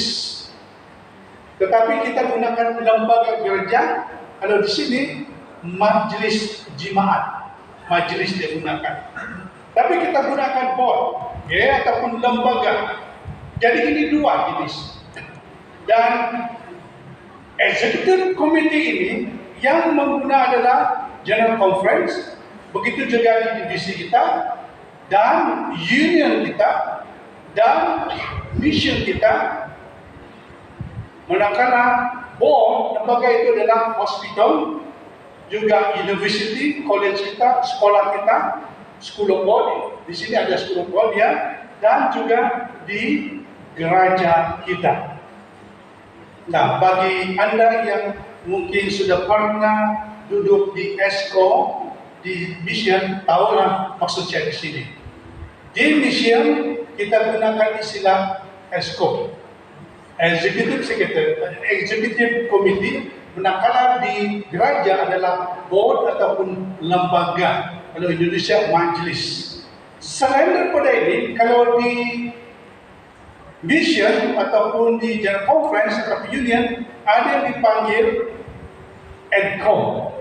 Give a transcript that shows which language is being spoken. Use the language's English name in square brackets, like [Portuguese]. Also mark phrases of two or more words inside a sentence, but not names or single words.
[Malay] Tetapi kita gunakan lembaga gereja. Kalau di sini majelis jemaat, majelis dia gunakan. Tapi kita gunakan board, ataupun lembaga. Jadi ini dua jenis. Dan [English] executive committee [Malay] ini yang mengguna adalah general conference, begitu juga di divisi kita, dan union kita, dan mission kita. Manakala board, lembaga itu adalah hospital, juga university, college kita, sekolah kita, [English] school of God. [Malay] Di sini ada [English] school of God [Malay] ya, dan juga di gereja kita. Nah, bagi Anda yang mungkin sudah pernah duduk di ESCO, di mission, tahulah maksud saya di sini. Di mission kita gunakan istilah ESCO. [English] Executive Secretary, Executive Committee, [Malay] manakala di gereja adalah board ataupun lembaga. Kalau Indonesia majelis. Selain daripada ini, kalau di mission ataupun di General Conference atau Union ada yang dipanggil EDCOM.